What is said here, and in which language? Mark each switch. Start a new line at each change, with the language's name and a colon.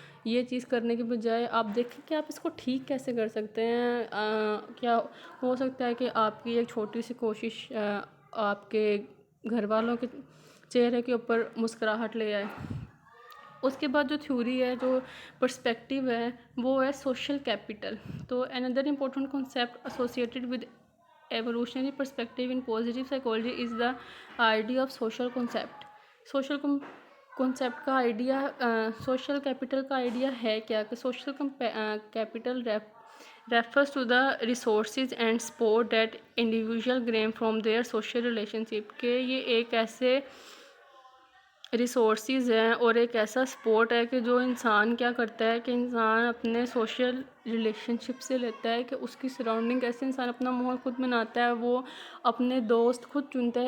Urdu: یہ چیز کرنے کے بجائے آپ دیکھیں کہ آپ اس کو ٹھیک کیسے کر سکتے ہیں. کیا ہو سکتا ہے کہ آپ کی ایک چھوٹی سی کوشش آپ کے گھر والوں کے چہرے کے اوپر مسکراہٹ لے آئے. اس کے بعد جو تھیوری ہے، جو پرسپیکٹیو ہے، وہ ہے سوشل کیپٹل.
English: تو another important concept associated with evolutionary perspective in positive psychology is the idea of social concept.
Urdu: Social concept کا آئیڈیا، سوشل کیپٹل کا آئیڈیا ہے کیا کہ
English: Social capital refers to the resources and support that individual gain from their social relationship.
Urdu: کہ یہ ایک ایسے resources ہیں اور ایک ایسا سپورٹ ہے کہ جو انسان کیا کرتا ہے کہ انسان اپنے سوشل ریلیشن شپ سے لیتا ہے، کہ اس کی سراؤنڈنگ کیسے انسان اپنا ماحول خود بناتا ہے، وہ اپنے دوست خود چنتا ہے.